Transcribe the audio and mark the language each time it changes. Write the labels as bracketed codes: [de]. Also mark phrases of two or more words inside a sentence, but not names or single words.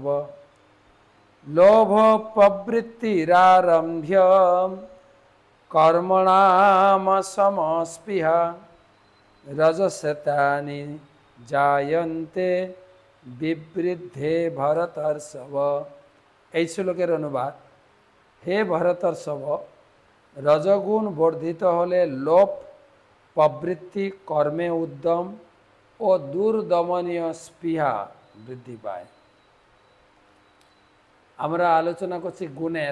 [sa] लोभ प्रवृत्तिरारम्भ्य कर्मणाम समस्पृहा रजसत्यानि जायन्ते विवृद्धे भरतर्षभ। [bn] এই শ্লোকের অনুবাদ, হে ভরতর্ষভ, রজগুণ বর্ধিত হলে লোভ প্রবৃত্তি, কর্মে উদ্যম ও দুর্দমনীয় স্পৃহা বৃদ্ধি পায়। আমরা আলোচনা করছি গুণের।